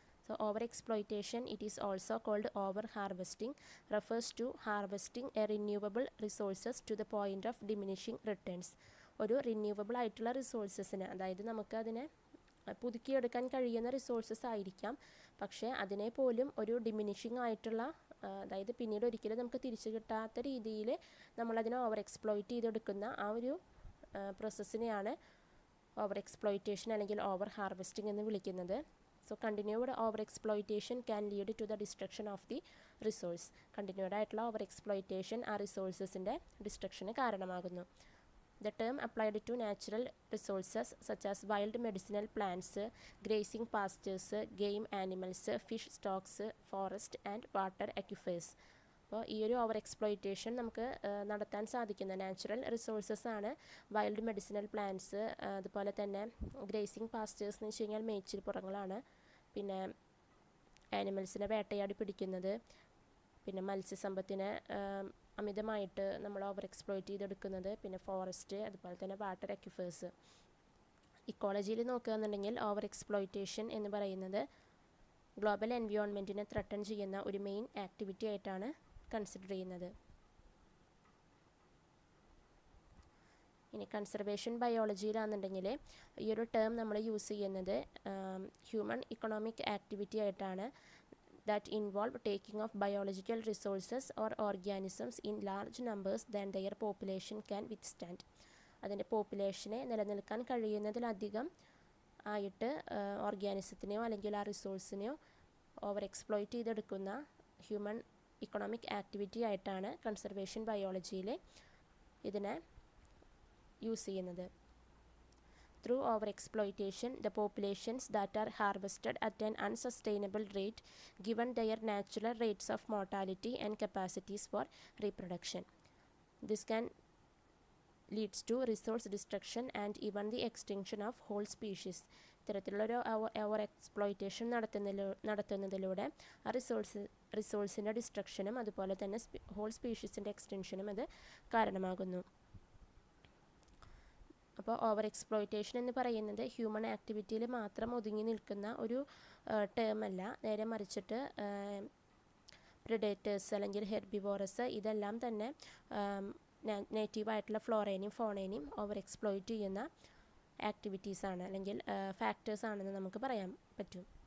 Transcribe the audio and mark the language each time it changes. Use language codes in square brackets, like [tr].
[en] So over exploitation, it is also called over harvesting, refers to harvesting a renewable resources to the point of diminishing returns. [ml] ഒരു renewable ആയിട്ടുള്ള റിസോഴ്സസിന്, അതായത് നമുക്ക് അതിനെ പുതുക്കിയെടുക്കാൻ കഴിയുന്ന resources ആയിരിക്കാം, പക്ഷേ അതിനെ പോലും ഒരു ഡിമിനിഷിങ് ആയിട്ടുള്ള, അതായത് പിന്നീട് ഒരിക്കലും നമുക്ക് തിരിച്ചു കിട്ടാത്ത രീതിയിൽ നമ്മളതിനെ ഓവർ എക്സ്പ്ലോയിറ്റ് ചെയ്തെടുക്കുന്ന ആ ഒരു പ്രോസസ്സിനെയാണ് ഓവർ എക്സ്പ്ലോയിറ്റേഷൻ അല്ലെങ്കിൽ ഓവർ ഹാർവെസ്റ്റിംഗ് എന്ന് വിളിക്കുന്നത്. [en] So continued over exploitation can lead to the destruction of the resource. [ml] Continued ആയിട്ടുള്ള ഓവർ എക്സ്പ്ലോയിറ്റേഷൻ ആ റിസോഴ്സസിൻ്റെ ഡിസ്ട്രക്ഷന് കാരണമാകുന്നു. [en] The term applied to natural resources such as wild medicinal plants, grazing pastures, game animals, fish stocks, forest and water aquifers. [ml] അപ്പോൾ ഈ ഒരു over exploitation നമുക്ക് നടത്താൻ സാധിക്കുന്ന natural resources ആണ് വൈൽഡ് മെഡിസിനൽ പ്ലാന്റ്സ്, അതുപോലെ തന്നെ ഗ്രേസിങ് പാസ്റ്റേഴ്സ് എന്ന് വെച്ച് കഴിഞ്ഞാൽ മേച്ചിൽപ്പുറങ്ങളാണ്, പിന്നെ ആനിമൽസിനെ വേട്ടയാടി പിടിക്കുന്നത്, പിന്നെ മത്സ്യസമ്പത്തിനെ അമിതമായിട്ട് നമ്മൾ ഓവർ എക്സ്പ്ലോയിറ്റ് ചെയ്തെടുക്കുന്നത്, പിന്നെ ഫോറസ്റ്റ്, അതുപോലെ തന്നെ വാട്ടർ അക്വിഫേഴ്സ്. ഇക്കോളജിയിൽ നോക്കുകയാണെന്നുണ്ടെങ്കിൽ ഓവർ എക്സ്പ്ലോയിറ്റേഷൻ എന്ന് പറയുന്നത് ഗ്ലോബൽ എൻവയോൺമെൻറ്റിനെ ത്രട്ടൺ ചെയ്യുന്ന ഒരു മെയിൻ ആക്ടിവിറ്റി ആയിട്ടാണ് കൺസിഡർ ചെയ്യുന്നത്. ഇനി കൺസർവേഷൻ ബയോളജിയിലാണെന്നുണ്ടെങ്കിൽ ഈ ഒരു ടേം നമ്മൾ യൂസ് ചെയ്യുന്നത് ഹ്യൂമൻ ഇക്കണോമിക് ആക്ടിവിറ്റി ആയിട്ടാണ്. [en] that involve taking of biological resources or organisms in large numbers than their population can withstand. [ml] അതിൻ്റെ പോപ്പുലേഷനെ നിലനിൽക്കാൻ കഴിയുന്നതിലധികം ആയിട്ട് ഓർഗാനിസത്തിനെയോ അല്ലെങ്കിൽ ആ റിസോഴ്സിനെയോ ഓവർ എക്സ്പ്ലോയിറ്റ് ചെയ്തെടുക്കുന്ന ഹ്യൂമൻ ഇക്കണോമിക് ആക്ടിവിറ്റി ആയിട്ടാണ് കൺസർവേഷൻ ബയോളജിയിൽ ഇതിനെ യൂസ് ചെയ്യുന്നത്. [en] Through overexploitation, the populations that are harvested at an unsustainable rate, given their natural rates of mortality and capacities for reproduction. This can leads to resource destruction and even the extinction of whole species. [ml] ഇത്തരത്തിലുള്ളൊരു over exploitation നടത്തുന്നതിലൂടെ ആ റിസോഴ്സിൻ്റെ ഡിസ്ട്രക്ഷനും അതുപോലെ തന്നെ whole സ്പീഷീസിൻ്റെ എക്സ്റ്റൻഷനും അത് കാരണമാകുന്നു. അപ്പോൾ over exploitation എന്ന് പറയുന്നത് human ആക്ടിവിറ്റിയിൽ മാത്രം ഒതുങ്ങി നിൽക്കുന്ന ഒരു ടേമല്ല, നേരെ മറിച്ചിട്ട് പ്രിഡേറ്റേഴ്സ് അല്ലെങ്കിൽ ഹെർബിവോറസ് ഇതെല്ലാം തന്നെ നേറ്റീവായിട്ടുള്ള ഫ്ലോറേനെയും ഫോണേനെയും ഓവർ എക്സ്പ്ലോയിറ്റ് ചെയ്യുന്ന ആക്ടിവിറ്റീസാണ് അല്ലെങ്കിൽ ഫാക്ടേഴ്സ് ആണെന്ന് നമുക്ക് പറയാൻ പറ്റും.